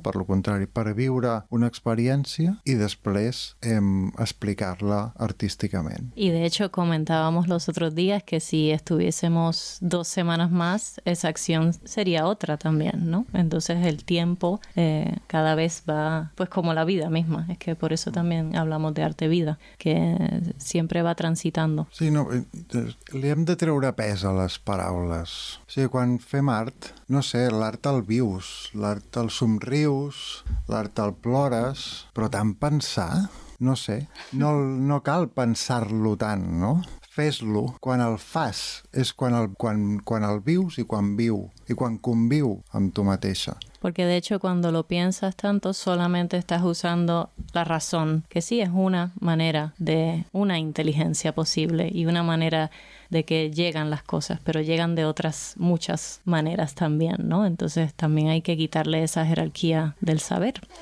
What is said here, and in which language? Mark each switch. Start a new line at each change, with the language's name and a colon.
Catalan: Per lo contrari, per viure una experiència i després explicar-la artísticament.
Spanish: Y de hecho comentábamos los otros días que si estuviésemos 2 semanas más, esa acción sería otra también, ¿no? Entonces el tiempo cada vez va, pues como la vida misma, es que por eso también hablamos de arte vida, que sempre va transitando.
Catalan: Sí, no, li hem de treure pes a les paraules. O sigui, quan fem art, no sé, l'art el vius, l'art el somrius, l'art el plores, però tant pensar, no sé, no cal pensar-lo tant, no? Fes-lo. Quan el fas és quan el vius i quan viu i quan conviu amb tu mateixa.
Spanish: Porque de hecho cuando lo piensas tanto solamente estás usando la razón, que sí es una manera de una inteligencia posible y una manera de que llegan las cosas, pero llegan de otras muchas maneras también, ¿no? Entonces también hay que quitarle esa jerarquía del saber.